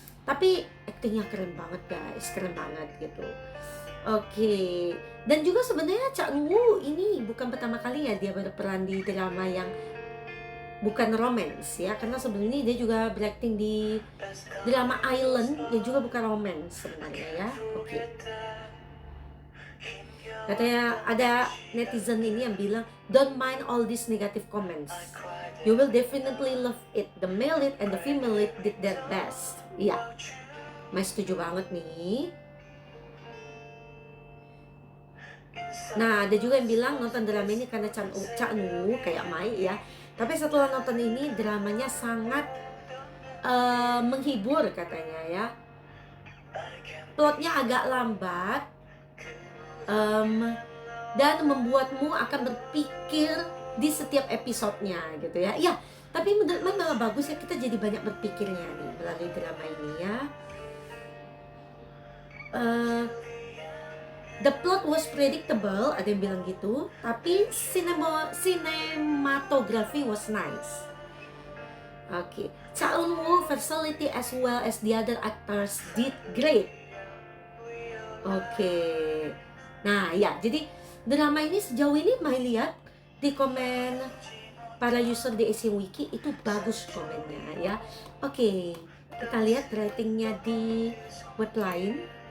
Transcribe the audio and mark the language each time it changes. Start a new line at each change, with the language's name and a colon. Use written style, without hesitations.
Indonesian: Tapi aktingnya keren banget guys, keren banget gitu. Oke. Dan juga sebenarnya Cha Eun-woo ini bukan pertama kali ya dia berperan di drama yang bukan romance ya, karena sebelumnya dia juga berakting di drama Island yang juga bukan romance sebenarnya ya. Oke. Katanya ada netizen ini yang bilang,
English: don't mind all these negative comments, you will definitely love it, the male lead and the female lead did their best.
Indonesian: Iya, Mai setuju banget nih. Nah, ada juga yang bilang nonton drama ini karena Cha Eun-woo kayak Mai ya. Tapi setelah nonton ini dramanya sangat menghibur katanya ya. Plotnya agak lambat dan membuatmu akan berpikir di setiap episodenya gitu ya. Ya, tapi menurut Mai malah bagus ya, kita jadi banyak berpikirnya nih melalui drama ini ya.
English: uh, the plot was predictable,
Indonesian: ada yang bilang gitu, tapi
English: cinematography was nice. Oke, Cha Eun-woo versatility as well as the other actors did great.
Indonesian: Oke, nah ya, jadi drama ini sejauh ini Mai lihat di komen para user di Asian Wiki itu bagus komennya ya. Oke, kita lihat ratingnya di web lain.